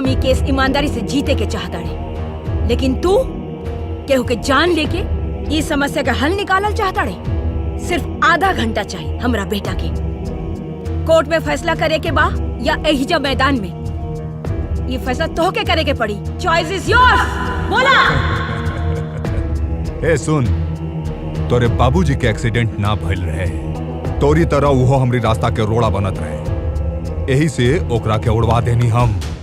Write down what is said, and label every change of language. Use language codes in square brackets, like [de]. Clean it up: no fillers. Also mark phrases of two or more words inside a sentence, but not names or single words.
[bho] ई केस ईमानदारी से जीते के चाहता रहे लेकिन तू केहू के जान लेके ई समस्या का हल निकालल चाहता रहे सिर्फ आधा घंटा चाहिए हमरा बेटा के कोर्ट में फैसला करे के बा या एहिजा मैदान में ये फैसला तोहके करे के पड़ी [en] Choice is yours [bho] बोला ए सुन तोरे बाबूजी के एक्सीडेंट ना भइल रहे तोरी तरह उहो हमरी रास्ता के रोड़ा बनत रहे यही से ओकरा के उड़वा देनी हम